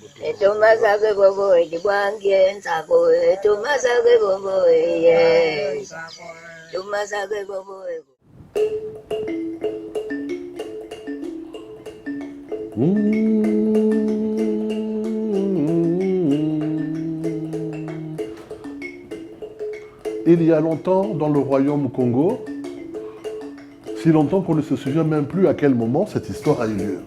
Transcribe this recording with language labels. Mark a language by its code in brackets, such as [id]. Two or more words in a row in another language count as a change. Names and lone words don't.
[kg] Etumasake bobo edibwangye nsako etumasake bobo eye tumasake bobo [fr] Il y a longtemps, dans le royaume Congo, si longtemps qu'on ne se souvient même plus à quel moment cette histoire a eu lieu.